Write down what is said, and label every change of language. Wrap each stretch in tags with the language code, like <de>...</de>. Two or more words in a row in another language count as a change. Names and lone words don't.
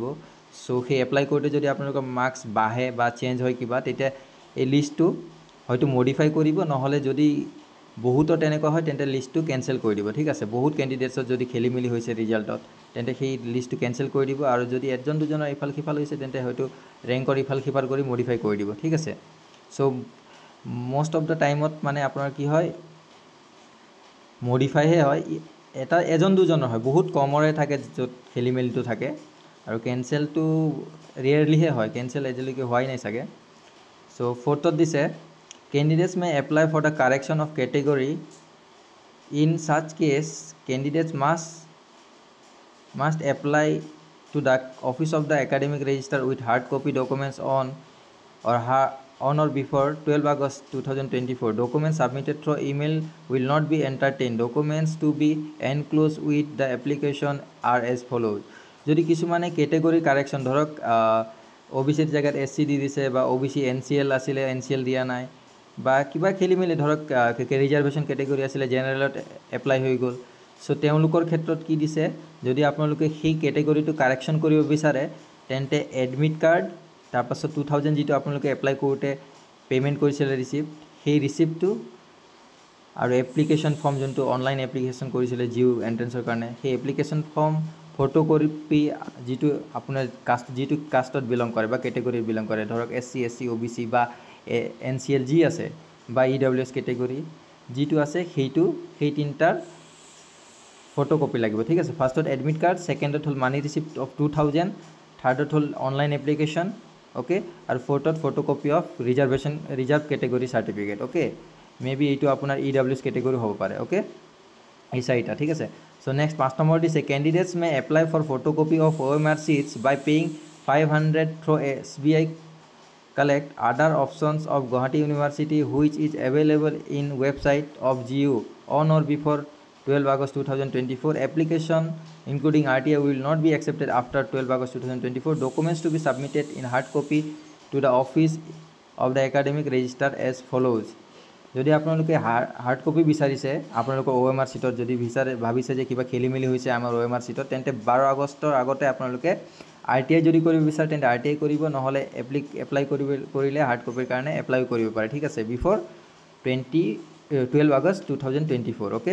<as>সো সেই এপ্লাই কৰোঁতে যদি আপোনালোকৰ মাৰ্কস বাঢ়ে বা চেঞ্জ হয় কিবা, তেতিয়া এই লিষ্টটো হয়তো মডিফাই কৰিব, নহলে যদি বহুত তেনেকুৱা হয় তেন্তে লিষ্টটো ক্যান্সেল কৰি দিব, ঠিক আছে। বহুত ক্যান্ডিডেটছৰ যদি খেলিমেলি হৈছে ৰিজাল্টত তেন্তে সেই লিষ্টটো ক্যান্সেল কৰি দিব, আৰু যদি এজন দুজনৰ ইফাল সিফাল হৈছে তেন্তে হয়তো ৰেংকৰ ইফাল সিফাল কৰি মডিফাই কৰি দিব, ঠিক আছে। সো</as> <en>most of the timeত</en> <as>মানে আপোনাৰ কি হয় মডিফাই হে হয়, এটা এজন দুজনৰ হয়, বহুত কমৰে থাকে য'ত খেলিমেলিটো থাকে, আৰু ক্যান্সেলটো ৰেয়াৰলি হে হয়, ক্যান্সেল এজলৈকে হোৱাই নাই চাগে।</as> <en>সো</en> <as>ফোৰ্থত দিছে</as> <en>candidates may apply for the correction of category. In such case candidates must apply to the office of the academic register with hard copy documents on or before 12 August 2024. Documents submitted through email will not be entertained. Documents to be enclosed with the application are as follows.</en> <as>যদি কিছুমানে</as> <en>category correction</en> <as>ধৰক ওবিসিৰ জায়গাত এসসি দি দিছে বা ওবিসি এনসিএল আছিলে এনসিএল দিয়া নাই, বা কিবা খেলিমেলি ধৰক</as> <en>reservation category</en> <as>আছিলে জেনাৰেলত এপ্লাই হৈ গ'ল। সো তেওঁলোকৰ ক্ষেত্ৰত কি দিছে, যদি আপোনালোকে সেই ক্যাটেগৰিটো কাৰেকশ্যন কৰিব বিচাৰে তেন্তে</as> <en>admit card,</en> <as>তাৰপাছত 2000 যিটো আপোনালোকে এপ্লাই কৰোঁতে পে'মেণ্ট কৰিছিলে ৰিচিপ্ট, সেই ৰিচিপ্টটো আৰু</as> <en>application form</en> <as>যোনটো</as> <en>online application</en> <as>কৰিছিলে জিউ এণ্ট্ৰেন্সৰ কাৰণে, সেই</as> <en>application form photocopy</en> <as>যিটো আপোনাৰ যিটো কাষ্টত বিলং কৰে বা ক্যাটেগৰিত বিলং কৰে, ধৰক এসসি এসসি ওবিসি বা এনসিএল যি আছে বা ইডব্লিউএছ ক্যাটেগৰি যিটো আছে সেই তিনটাৰ ফটোকপি লাগিব, ঠিক আছে। ফাৰ্ষ্টত</as> <en>admit card,</en> <as>সেকেন্ডত হ'ল</as> <en>money receipt of 2000,</en> <as>থাৰ্ডত হ'ল</as> <en>online application,</en> <as>ওকে, আৰু ফোৰ্থত</as> <en>photocopy of reserve category certificate,</en> <as>ওকে। মেবি এইটো আপোনাৰ ইডব্লিউএছ ক্যাটেগৰি হ'ব পাৰে, ওকে, এই চাৰিটা, ঠিক আছে।</as> <en>সো নেক্সট 5</en> <as>নম্বৰ দিছে</as> <en>candidates may apply for photocopy of OMR sheets by paying 500 through SBI collect. Other options of Guwahati University which is available in website of GU on or before 12 August 2024. Application including RTI will not be accepted after 12 August 2024. Documents to be submitted in hard copy to the office of the academic register as follows.</en> <as>যদি আপোনালোকে</as> <en>hard copy</en> <as>বিচাৰিছে আপোনালোকৰ</as> <en>OMR sheetত,</en> <as>যদি ভাবিছে যে কিবা খেলিমেলি হৈছে আমাৰ OMR চিটত, তেন্তে 12 আগষ্টৰ আগতে আপোনালোকে RTI যদি কৰিব বিচাৰে তেন্তে RTI কৰিব, নহলে এপ্লাই কৰিলে</as> <en>hard copyৰ</en> <as>কাৰণে এপ্লাই কৰিব পাৰে, ঠিক আছে,</as> <en>before 12 August 2024,</en> <as>ওকে।</as>